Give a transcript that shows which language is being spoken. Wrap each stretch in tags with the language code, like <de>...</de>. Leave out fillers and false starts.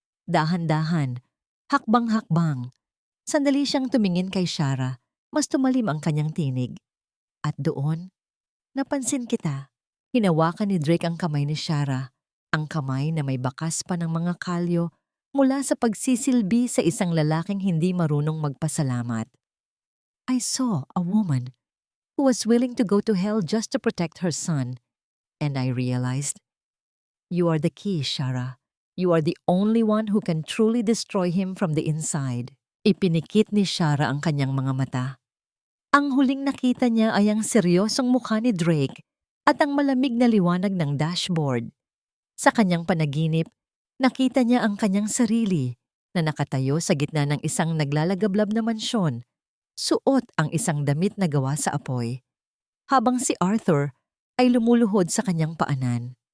<tl>Dahan-dahan, hakbang-hakbang, sandali siyang tumingin kay Shara, mas tumalim ang kanyang tinig. At doon, napansin kita. Hinawakan ni Drake ang kamay ni Shara, ang kamay na may bakas pa ng mga kalyo mula sa pagsisilbi sa isang lalaking hindi marunong magpasalamat.</tl> <en>I saw a woman who was willing to go to hell just to protect her son, and I realized, you are the key, Shara. You are the only one who can truly destroy him from the inside.</en> <tl>Ipinikit ni Shara ang kanyang mga mata. Ang huling nakita niya ay ang seryosong mukha ni Drake at ang malamig na liwanag ng dashboard. Sa kanyang panaginip, nakita niya ang kanyang sarili na nakatayo sa gitna ng isang naglalagablab na mansyon, suot ang isang damit na gawa sa apoy, habang si Arthur ay lumuluhod sa kanyang paanan.</tl>